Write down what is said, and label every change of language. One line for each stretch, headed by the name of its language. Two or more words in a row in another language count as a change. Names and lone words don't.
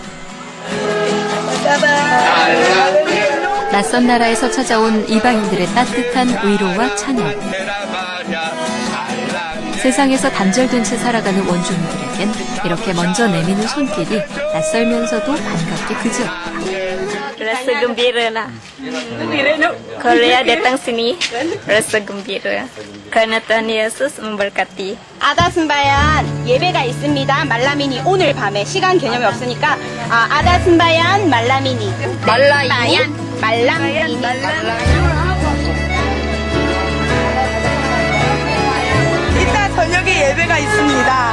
Korean: 낯선 나라에서 찾아온 이방인들의 따뜻한 위로와 찬양. 세상에서 단절된 채 살아가는 원주민들에겐 이렇게 먼저 내미는 손길이 낯설면서도 반갑게 그지없다.
Malay: Rasa gembira nak. Korea datang sini rasa gembira.
Indonesian: Karena Tuhan Yesus memberkati.
Malay: ada sembahyang
Korean: 예배가 있습니다. 말라미니 오늘 밤에 시간 개념이 없으니까
Malay: ada sembahyang malam ini. malam ini.
Korean: 이따 저녁에 예배가 있습니다.